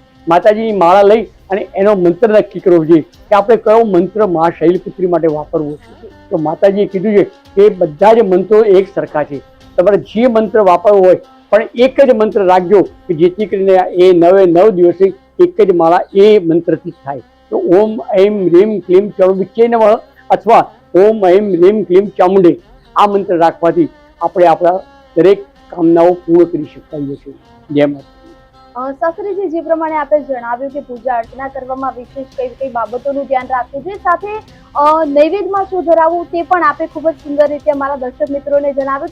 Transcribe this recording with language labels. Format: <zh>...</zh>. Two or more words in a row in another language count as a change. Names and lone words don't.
<gu>માતાજીની માળા લઈ અને એનો મંત્ર નક્કી કરવો જોઈએ કે આપણે કયો મંત્ર મા શૈલપુત્રી માટે વાપરવો છે. તો માતાજીએ કીધું છે કે બધા જ મંત્રો એક સરખા છે. તમારે જે મંત્ર વાપરવો હોય પણ એક જ મંત્ર રાખજો કે જેથી કરીને એ 9 દિવસે એક જ માળા એ મંત્રથી થાય. તો</gu> <sa>ઓમ ऐं ह्रीं क्लीं ચામુંડિચ્ચે નમઃ</sa> <gu>અથવા</gu> <sa>ઓમ ऐं ह्रीं क्लीं ચામુંડે</sa> <gu>આ મંત્ર રાખવાથી આપણે આપણા દરેક કામનાઓ પૂર્ણ કરી શકતા હોઈએ છીએ. જય માતા. શાસ્ત્રીજી, જે પ્રમાણે આપણે જણાવ્યું કે પૂજા અર્ચના કરવામાં વિશેષ કઈ કઈ બાબતોનું ધ્યાન રાખવું જોઈએ, સાથે નૈવેદ્યમાં શું ધરાવવું તે પણ આપણે ખૂબ જ સુંદર રીતે અમારા દર્શક મિત્રોને જણાવ્યું.</gu>